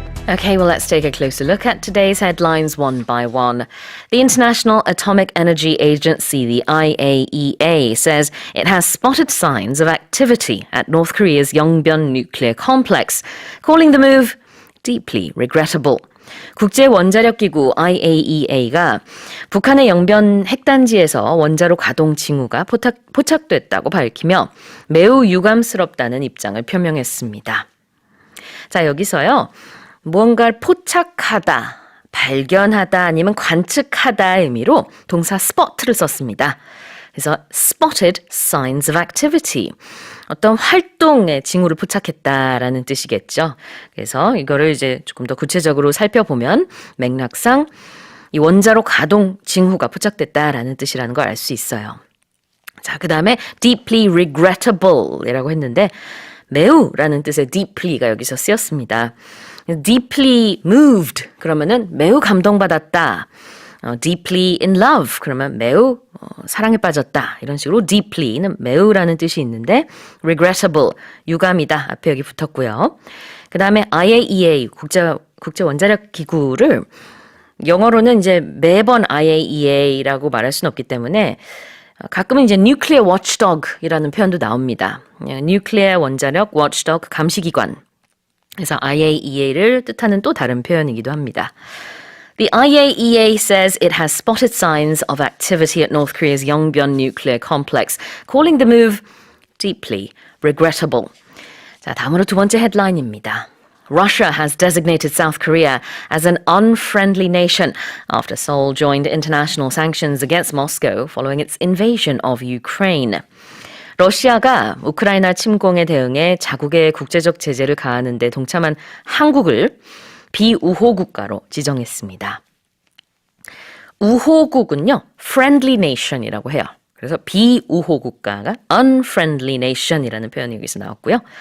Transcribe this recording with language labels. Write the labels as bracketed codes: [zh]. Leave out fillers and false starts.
[en] Okay, well, let's take a closer look at today's headlines one by one. The International Atomic Energy Agency, the IAEA, says it has spotted signs of activity at North Korea's Yongbyon nuclear complex, calling the move deeply regrettable. [ko] 국제원자력기구 IAEA가 북한의 영변 핵단지에서 원자로 가동 징후가 포착됐다고 밝히며 매우 유감스럽다는 입장을 표명했습니다. 자, 여기서요. 무언가를 포착하다, 발견하다 아니면 관측하다 의미로 동사 spot를 썼습니다. [en] 그래서 spotted signs of activity. [ko] 어떤 활동의 징후를 포착했다라는 뜻이겠죠. 그래서 이거를 이제 조금 더 구체적으로 살펴보면 맥락상 이 원자로 가동 징후가 포착됐다라는 뜻이라는 걸 알 수 있어요. 자, 그 다음에 deeply regrettable이라고 했는데 매우라는 뜻의 deeply가 여기서 쓰였습니다. deeply moved 그러면은 매우 감동받았다. deeply in love 그러면 매우 사랑에 빠졌다. 이런 식으로 deeply는 매우라는 뜻이 있는데 regrettable 유감이다. 앞에 여기 붙었고요. 그 다음에 IAEA 국제 원자력 기구를 영어로는 이제 매번 IAEA라고 말할 수는 없기 때문에 가끔은 이제 nuclear watchdog이라는 표현도 나옵니다. nuclear 원자력 watchdog 감시기관. 그래서 IAEA를 뜻하는 또 다른 표현이기도 합니다. [en] The IAEA says it has spotted signs of activity at North Korea's Yongbyon nuclear complex, calling the move deeply regrettable. [ko] 자, 다음으로 두 번째 헤드라인입니다. [en] Russia has designated South Korea as an unfriendly nation after Seoul joined international sanctions against Moscow following its invasion of Ukraine. [ko] 러시아가 우크라이나 침공에 대응해 자국의 국제적 제재를 가하는 데 동참한 한국을 비우호 국가로 지정했습니다. 우호국은요, friendly nation이라고 해요. 그래서 비우호 국가가 unfriendly nation이라는 표현이 여기서 나왔고요.